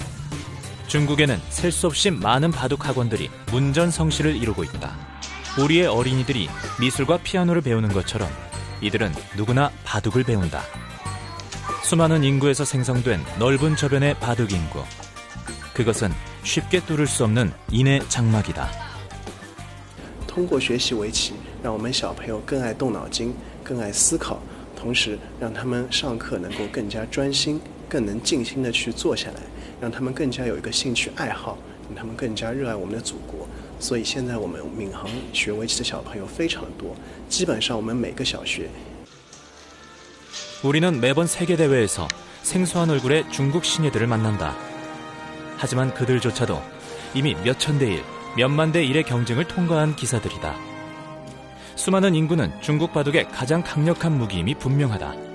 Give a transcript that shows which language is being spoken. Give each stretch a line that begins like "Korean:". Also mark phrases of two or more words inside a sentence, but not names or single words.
Korean: 중국에는 셀 수 없이 많은 바둑 학원들이 문전성시를 이루고 있다. 우리의 어린이들이 미술과 피아노를 배우는 것처럼 이들은 누구나 바둑을 배운다. 수많은 인구에서 생성된 넓은 저변의 바둑 인구. 그것은 쉽게 뚫을 수 없는 인의 장막이다.
Chinese: 通过学习围棋，让我们小朋友更爱动脑筋，更爱思考，同时让他们上课能够更加专心，更能静心的去坐下来。让他们更加有一个兴趣爱好，让他们更加热爱我们的祖国。所以现在我们闵行学围棋的小朋友非常多，基本上我们每个小学。
Korean: 우리는 매번 세계 대회에서 생소한 얼굴의 중국 신예들을 만난다. 하지만 그들조차도 이미 몇천 대 1, 몇만 대 1의 경쟁을 통과한 기사들이다. 수많은 인구는 중국 바둑의 가장 강력한 무기임이 분명하다.